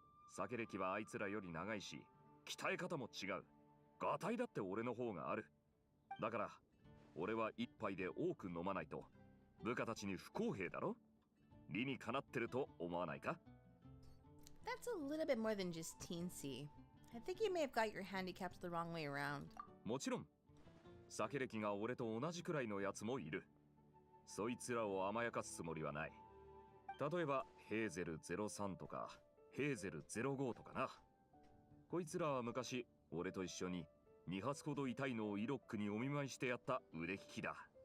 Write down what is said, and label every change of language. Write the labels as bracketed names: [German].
[Japanese] 酒歴はあいつらより長いし、鍛え方も違う。ガタイだって俺の方がある。だから、俺は一杯で多く飲まないと、部下たちに不公平だろ？理にかなってると思わないか？ [English] That's a little bit more than just teensy. I think you may have got your handicaps the wrong way around. [Japanese] もちろん、酒歴が俺と同じくらいのやつもいる。そいつらを甘やかすつもりはない。例えば、ヘーゼル03とか、ヘーゼル05とかな。こいつらは昔、俺と一緒に2発ほど痛いのをイロックにお見舞いしてやった腕利きだ。